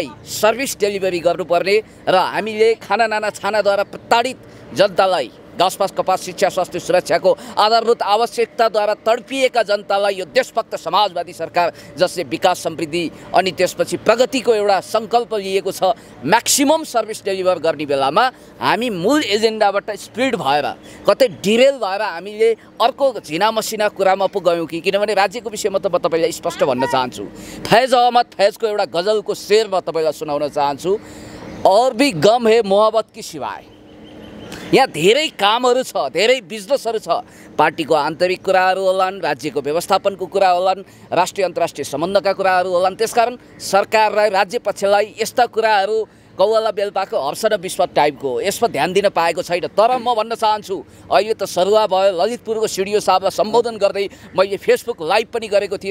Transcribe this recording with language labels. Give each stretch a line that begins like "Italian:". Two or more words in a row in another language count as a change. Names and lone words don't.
English: service delivery
Nepali: गर्नुपर्ने र हामीले खाना नाना छानाद्वारा प्रताडित जनतालाई घाँसपास कपास शिक्षा स्वास्थ्य सुरक्षाको आधारभूत आवश्यकताद्वारा तडपिएका जनतालाई यो देशभक्त समाजवादी सरकार जसले विकास समृद्धि अनि त्यसपछि प्रगतिको एउटा सङ्कल्प लिएको छ,
English: maximum service deliver
Nepali: गर्ने बेलामा हामी मूल एजेन्डाबाट स्प्लिट भएर कतै डिरेल भएर हामीले अर्को झिना मसिना कुरामा पो गयौँ कि? किनभने राज्यको विषयमा त म तपाईँलाई स्पष्ट भन्न चाहन्छु। फैज अहमद फैजको एउटा गजलको शेर म तपाईँलाई सुनाउन चाहन्छु।
Urdu: اور بھی غم ہے محبت کی سوائے.
Nepali: यहाँ धेरै कामहरू छ, धेरै बिजनेसहरू छ। पार्टीको आन्तरिक कुराहरू होलान्, राज्यको व्यवस्थापनको कुरा होलान्, राष्ट्रिय अन्तर्राष्ट्रिय सम्बन्धका कुराहरू होलान्। त्यसकारण सरकारलाई, राज्य पक्षलाई यस्ता कुराहरू कौवाला बेलपाको हर्ष र विश्वास टाइपको यसमा ध्यान दिन पाएको छैन। तर म भन्न चाहन्छु अहिले त सरुवा भयो। ललितपुरको सिडिओ साहबलाई सम्बोधन गर्दै मैले
English: Facebook live
Nepali: पनि गरेको थिएँ।